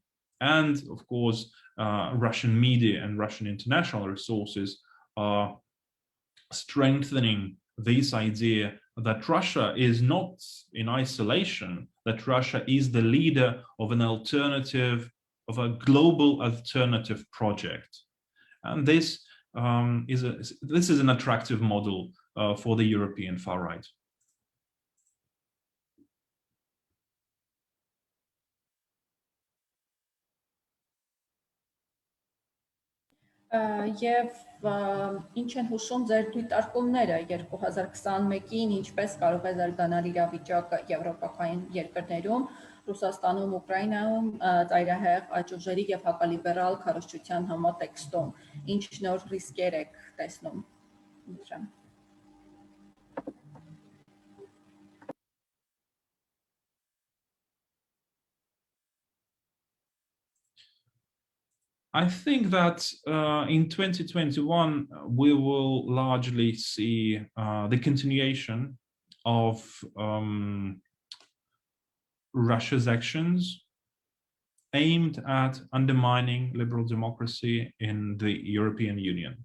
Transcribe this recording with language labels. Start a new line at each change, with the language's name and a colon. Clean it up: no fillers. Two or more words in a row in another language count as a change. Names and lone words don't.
English: And of course, Russian media and Russian international resources are strengthening this idea that Russia is not in isolation, that Russia is the leader of an alternative, of a global alternative project. And this is an attractive model for the European far right.
Armenian: Եվ ինչ են հուշում ձեր դիտարկումները 2021-ին ինչպես կարող է զարգանալ իրավիճակը եվրոպական երկրներում, Ռուսաստանում, Ուկրաինայում, ծայրահեղ աջերի եւ հակալիբերալ քարոզչության համատեքստում, ինչ նոր ռիսկեր եք տեսնում դրան։
English: I think that in 2021, we will largely see the continuation of Russia's actions aimed at undermining liberal democracy in the European Union.